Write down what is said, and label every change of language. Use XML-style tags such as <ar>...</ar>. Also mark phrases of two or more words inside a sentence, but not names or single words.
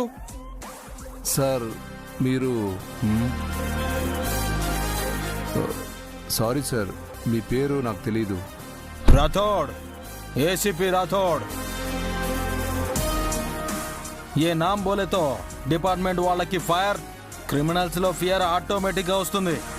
<te>సార్ మీరు సారీ సార్, మీ పేరు నాకు తెలీదు.</te> <hi>राठौड़, एसीपी राठौड़। ये नाम बोले तो डिपार्टमेंट</hi> <te>వాళ్ళకి ఫైర్, క్రిమినల్స్ లో ఫియర్ ఆటోమేటిక్ గా వస్తుంది.</te>